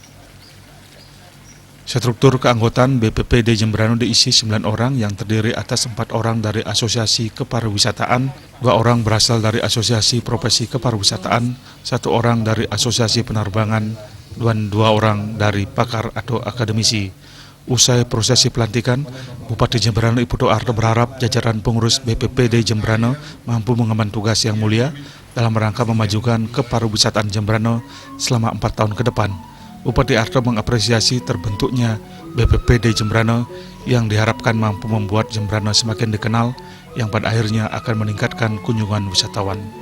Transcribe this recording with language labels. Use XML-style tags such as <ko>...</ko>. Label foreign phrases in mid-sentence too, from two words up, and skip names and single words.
<id>Struktur keanggotaan BPPD Jembrana diisi 9 orang yang terdiri atas 4 orang dari Asosiasi Kepariwisataan, 2 orang berasal dari Asosiasi Profesi Kepariwisataan, 1 orang dari Asosiasi Penerbangan, dan 2 orang dari pakar atau akademisi. Usai prosesi pelantikan, Bupati Jembrana Iputu Arto berharap jajaran pengurus BPPD Jembrana mampu mengemban tugas yang mulia dalam rangka memajukan kepariwisataan Jembrana selama 4 tahun ke depan. Bupati Arto mengapresiasi terbentuknya BPPD Jembrana yang diharapkan mampu membuat Jembrana semakin dikenal yang pada akhirnya akan meningkatkan kunjungan wisatawan.</id>